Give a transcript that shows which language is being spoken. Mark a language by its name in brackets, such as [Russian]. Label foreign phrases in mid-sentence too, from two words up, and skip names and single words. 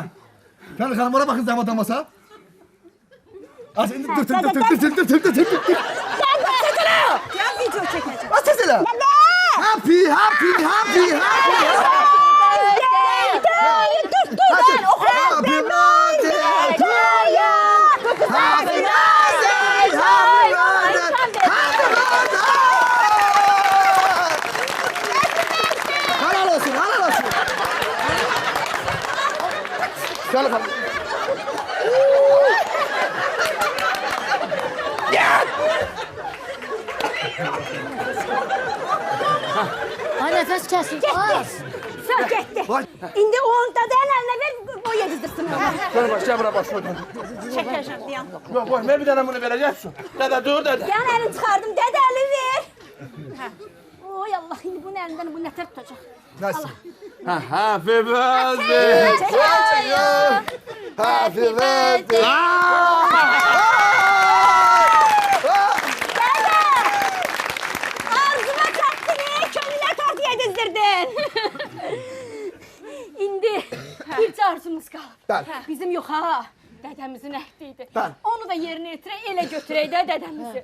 [Azerbaijani] Könül xanım, ona baxın zəhmət olmasa. Az indi dur. Dədəm video çəkəcəm. Az tez elə. Happy. Dur, oxuyam. [English] Happy birthday to you. Happy birthday, happy birthday. [Azerbaijani] Halal olsun. Könül xanım. Ay, nəfəs kəsin. Az. Sağ getdi. İndi onun dədənin əlinə ver, o yedizdirsin onu. Könül bacı, gel bura başladım. Çəkəcəm, deyən. [Turkish] Yok, ver bir tane bunu vereceksin. [Azerbaijani] Dede, dur dede. Yan elini çıxardım, dədə əli ver. Oy Allah, indi bunun əlindən bu nətər tutacaq. Nasıl? [English] Happy birthday to you. Happy birthday. [Azerbaijani] Arzuma çatdın, könülə tort yedizdirdin. İndi bir arzumuz qalıb. Bizim yox ha, dədəmizin əhdi idi. Onu da yerinə yetirək, elə götürək də dədəmizi.